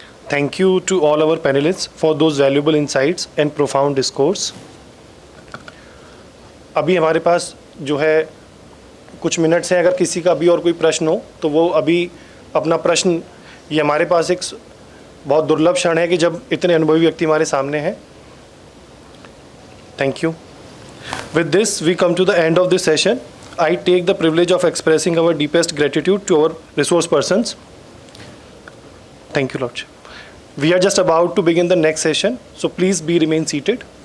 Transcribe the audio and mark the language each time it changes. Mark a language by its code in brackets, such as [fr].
[en] Thank you to all our panelists for those valuable insights and profound discourse. [hi] अभी हमारे पास जो है कुछ मिनट्स हैं, अगर किसी का अभी और कोई प्रश्न हो तो वो अभी अपना प्रश्न, ये हमारे पास एक बहुत दुर्लभ क्षण है कि जब इतने अनुभवी व्यक्ति हमारे सामने हैं। [en] Thank you. With this, we come to the end of this session. I take the privilege of expressing our deepest gratitude to our resource persons. Thank you, Lord. We are just about to begin the next session, so please remain seated.